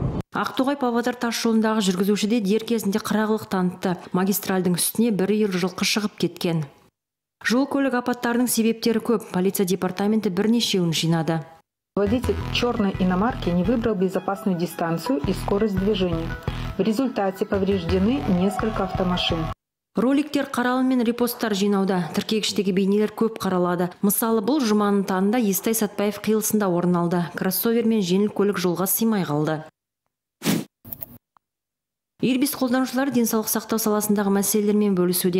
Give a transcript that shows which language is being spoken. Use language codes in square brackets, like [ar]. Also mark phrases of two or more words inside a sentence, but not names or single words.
[kk] Ақтоғай Павлодар тас жолындағы жүргізушіде дер кезінде қырағылық танытты. Магистральдың үстіне бір үйір жылқы шығып кеткен. Жол көлік апаттарының себептері көп. Полиция департаменті бірнешеуін жинады. [ru] Водитель черной иномарки не выбрал безопасную дистанцию и скорость движения. В результате повреждены несколько автомашин. [kk] Роликтер қаралым мен репосттар жинауда. Тіркегіштегі бейнелер көп қаралады. Мысалы, бұл жұманың таңында Естай Сатпаев қиылысында орын алды. Кроссовер мен жеңіл көлік жолға сыймай қалды. Ирбис қолданушылары денсаулық сақтау саласындағы мәселелермен бөлісуде.